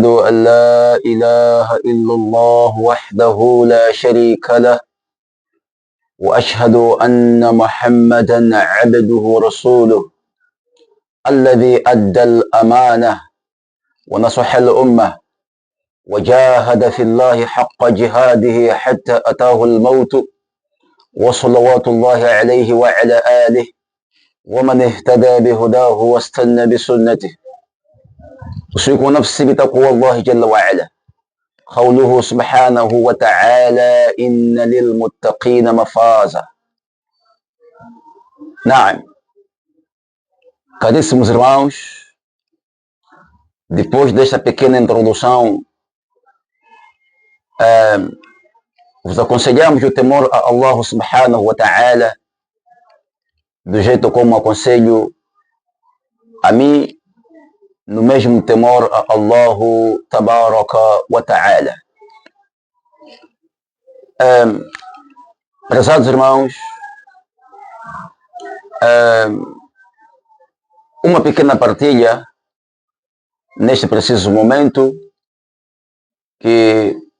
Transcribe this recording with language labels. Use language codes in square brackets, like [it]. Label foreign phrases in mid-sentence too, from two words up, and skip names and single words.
[ar] أن لا إله إلا الله وحده لا شريك له، وأشهد أن محمدا عبده ورسوله الذي أدى الأمانة ونصح الأمة وجاهد في الله حق جهاده حتى أتاه الموت، وصلوات الله عليه وعلى آله ومن اهتدى بهداه واستنى بسنته. أوصيكم نفسي بتقوى الله جل وعلا. قوله سبحانه وتعالى: إن للمتقين مفازا. Naam, [pt] caríssimos irmãos, depois desta pequena introdução, vos aconselhamos o temor a Allah [ar] سبحانه وتعالى, [pt] do jeito como aconselho a mim, no mesmo temor a Allah [ar] تبارك وتعالى. [pt] Prezados irmãos, uma pequena partilha neste preciso momento, que